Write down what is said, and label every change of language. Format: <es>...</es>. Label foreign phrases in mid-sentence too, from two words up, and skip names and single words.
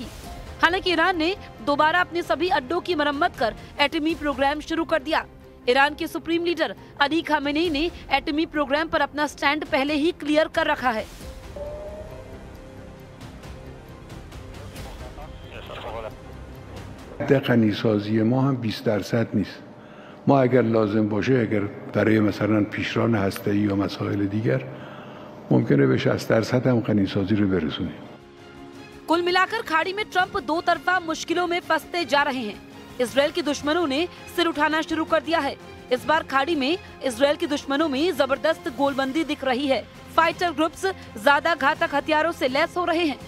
<hi>हालांकि ईरान ने दोबारा अपने सभी अड्डों की मरम्मत कर एटमी प्रोग्राम शुरू कर दिया। ईरान के</hi> <en>supreme leader</en> <hi>अली खामेनेई ने एटमी प्रोग्राम पर अपना स्टैंड पहले ही क्लियर कर रखा है।</hi> <fa>غنیسازی ما هم 20% نیست. ما اگر لازم باشه اگر برای مثلا پیشران هسته‌ای یا مسائل دیگر ممکنه به 60% هم غنیسازی رو برسونیم.</fa> <hi>कुल मिलाकर खाड़ी में ट्रंप दो तरफा मुश्किलों में फंसते जा रहे हैं। इजरायल के दुश्मनों ने सिर उठाना शुरू कर दिया है। इस बार खाड़ी में इजरायल के दुश्मनों में जबरदस्त गोलबंदी दिख रही है।</hi> <en>fighter groups</en> <hi>ज्यादा घातक हथियारों से लैस हो रहे हैं।</hi>